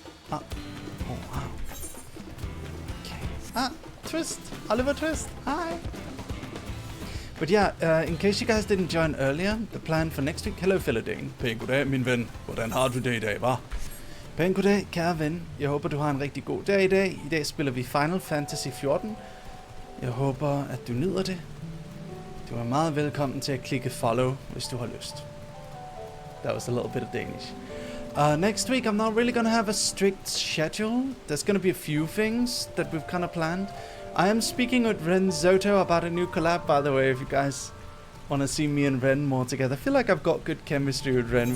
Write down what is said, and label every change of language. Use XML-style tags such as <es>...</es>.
<en>Ah. Oh, wow. Okay. Ah, Twist. Oliver Twist. Hi. But yeah, in case you guys didn't join earlier, the plan for next week... Hello,</en> <da>Philodane. Pæn goddag, min ven. Hvordan har du det i dag, hva'? Pæn goddag, kære ven. Jeg håber, du har en rigtig god dag i dag. I dag spiller vi Final Fantasy 14. Jeg håber, at du nyder det. Du er meget velkommen til at klikke follow, hvis du har lyst.</da> <en>That was a little bit of Danish. Next week, I'm not really going to have a strict schedule. There's going to be a few things that we've kind of planned. I am speaking with Ren Zoto about a new collab, by the way, if you guys want to see me and Ren more together. I feel like I've got good chemistry with Ren.</en>